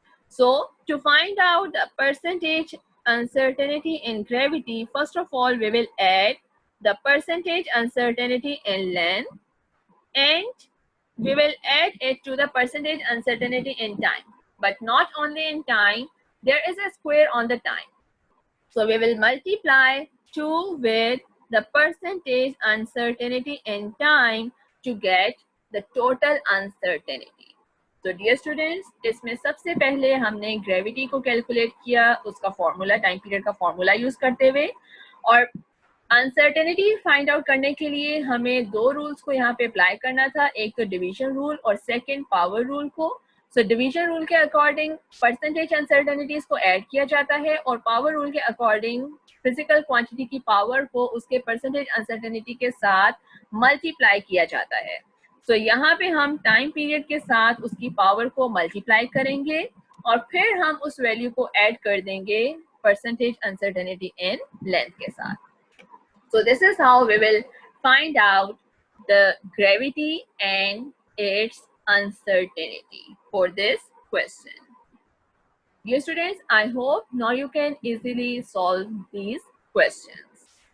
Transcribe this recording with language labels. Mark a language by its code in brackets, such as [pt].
[en] So to find out the percentage uncertainty in gravity, first of all, we will add the percentage uncertainty in length, and we will add it to the percentage uncertainty in time. But not only in time, there is a square on the time. So we will multiply 2 with the percentage uncertainty in time to get the total uncertainty. [hi] So dear students, इसमें सबसे पहले हमने gravity को calculate किया, उसका formula time period का formula use करते हुए, और अनसर्टेनिटी फाइंड आउट करने के लिए हमें दो रूल्स को यहाँ पे अप्लाई करना था, एक तो डिवीजन रूल और सेकंड पावर रूल को. सो डिवीजन रूल के अकॉर्डिंग परसेंटेज अनसर्टेनिटीज को ऐड किया जाता है, और पावर रूल के अकॉर्डिंग फिजिकल क्वांटिटी की पावर को उसके परसेंटेज अनसर्टेनिटी के साथ मल्टीप्लाई किया जाता है. सो यहाँ पे हम टाइम पीरियड के साथ उसकी पावर को मल्टीप्लाई करेंगे, और फिर हम उस वैल्यू को ऐड कर देंगे परसेंटेज अनसर्टेनिटी इन लेंथ के साथ. [en] So this is how we will find out the gravity and its uncertainty for this question. Dear students, I hope now you can easily solve these questions.